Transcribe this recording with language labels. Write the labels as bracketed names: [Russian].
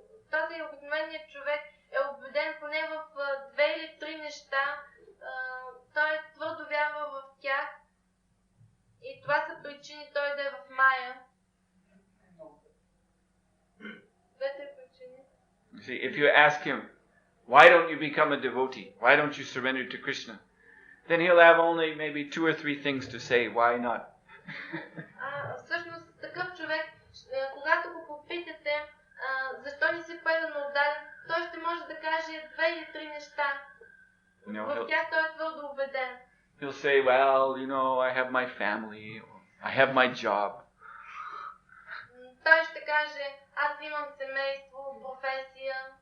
[Bulgarian] после обикновеният човек е убеден поне в 2 или 3 неща, той твърдо вярва в тях и това са причини той да е в Майя. Двете причини. [English] See, if you ask him, why don't you become a devotee? Why don't you surrender to Krishna? Then he'll have only maybe 2 or 3 things to say. Why not? [Bulgarian] Всъщност такъв човек, когато го попитате защо не си предано отдаден, той ще може да каже 2 или 3 неща. В тях той е твърдо убеден. [English] He'll say, well, I have my family, I have my job. [Bulgarian] Той ще каже, аз имам семейство, професия.